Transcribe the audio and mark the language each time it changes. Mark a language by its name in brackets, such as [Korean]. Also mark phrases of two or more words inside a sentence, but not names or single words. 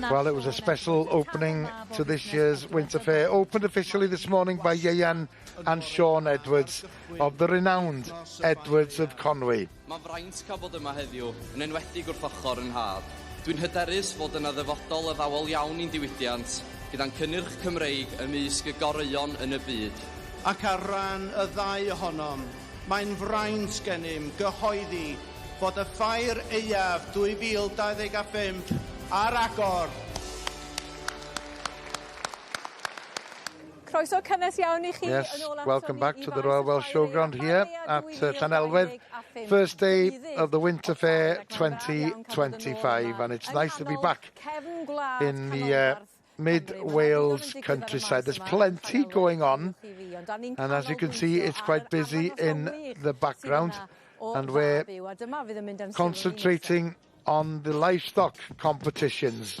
[English] Well, it was a special opening to this year's Winter Fair, opened officially this morning by Ieuan and Sean Edwards of the renowned Edwards of Conwy. [Welsh] Mae fraint cael bod yma heddiw yn enwedig wrth ochr yn haf. Dwi'n hyderus fod yna ddyfodol addawol iawn i'n diwydiant gyda'n cynnyrch Cymreig ymysg y goreuon yn y byd. Ac ar ran y ddau ohonom, mae'n fraint gennym gyhoeddi fod y Ffair Aeaf 2025 ar agor. Croeso cynnes iawn I chi. [English] Yes, welcome back to the Royal Welsh Showground here at Llanelwedd. First day of the Winter Fair 2025, and it's nice to be back in the mid-Wales countryside. There's plenty going on, and as you can see, it's quite busy in the background, and we're concentrating on the livestock competitions.